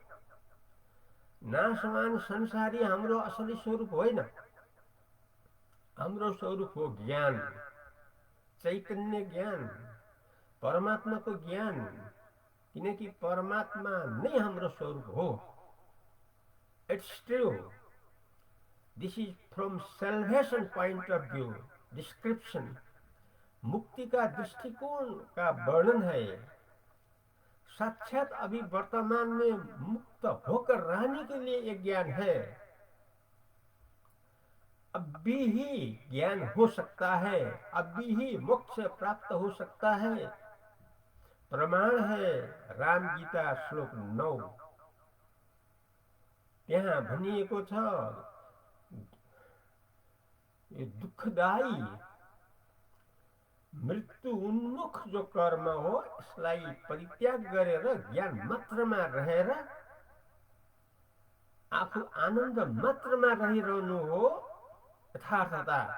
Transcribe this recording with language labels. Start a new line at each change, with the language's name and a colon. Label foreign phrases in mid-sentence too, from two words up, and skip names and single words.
Nepali: नाशवान संसारी हाम्रो असली स्वरूप होइन। हाम्रो स्वरूप हो ज्ञान, चैतन्य ज्ञान, परमात्माको ज्ञान, किनकि परमात्मा नै हाम्रो स्वरूप हो।
English: It's true, this is from salvation point of view description,
Hindi: मुक्ति का दृष्टिकोण का वर्णन है। साक्षात अभी वर्तमान में मुक्त होकर रहने के लिए एक ज्ञान है। अब भी ही ज्ञान हो सकता है, अब भी ही मोक्ष प्राप्त हो सकता है। प्रमाण है राम गीता श्लोक 9।
Nepali: त्यहाँ भनिएको छ यो दुःखदायी मृत्यु उन्मुख जो कर्म हो यसलाई परित्याग गरेर ज्ञान मात्रमा रहेर आफू आनन्द मात्रमा रहिरहनु हो यथार्थता।